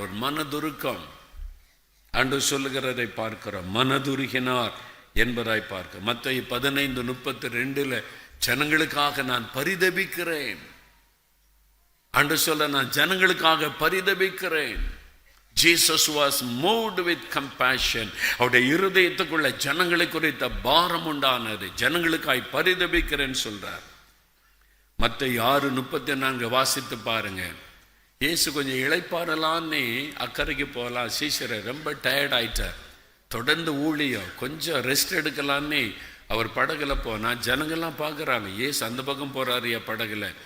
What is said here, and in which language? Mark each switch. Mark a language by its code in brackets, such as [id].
[ta] ஒரு மனதுருக்கம் ஆண்டவர் சொல்லுகிறதை பார்க்கிறோம். மனதுருகினார் என்பதாய் பார்க்க. மத்தேயு 15:32 ஜனங்களுக்காக நான் பரிதபிக்கிறேன். ஆண்டவர் சொல்ல, நான் ஜனங்களுக்காக பரிதபிக்கிறேன். [en] Jesus was moved with compassion. [ta] அவருடைய இருதயத்துக்குள்ள ஜனங்களை குறித்த பாரம் உண்டானது. ஜனங்களுக்காய் பரிதபிக்கிறேன்னு சொல்றார். மத்தேயு 6:34 வாசித்து பாருங்க. இயேசு கொஞ்சம் இளைப்பாறலான்னு அக்கறைக்கு போகலாம், சீசரை ரொம்ப டயர்ட் ஆயிட்டார், தொடர்ந்து ஊழியம், கொஞ்சம் ரெஸ்ட் எடுக்கலான்னு அவர் படகுல போனால் ஜனங்கள்லாம் பார்க்குறாங்க, இயேசு அந்த பக்கம் போகிறாரு படகுல.